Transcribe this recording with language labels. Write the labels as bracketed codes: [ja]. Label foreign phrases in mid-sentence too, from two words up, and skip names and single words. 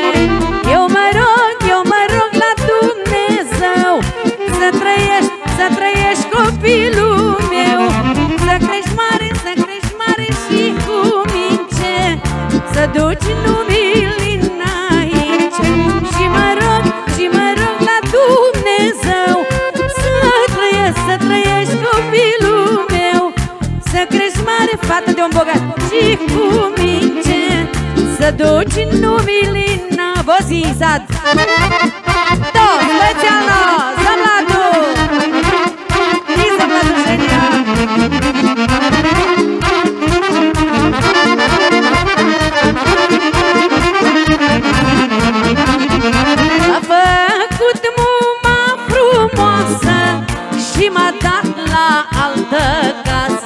[ro] Eu mă rog la Dumnezeu să trăiești copilul meu, să crești mare și cu mince, să duci numele înainte. Și mă rog la Dumnezeu să trăiești copilul meu, să crești mare, fată de om bogat și cu mince, să duci numele Vozizad. [sr] To, specijalno za mladu i za mladoženja. [ro] A făcut muma frumoasă și m-a dat la altă casă.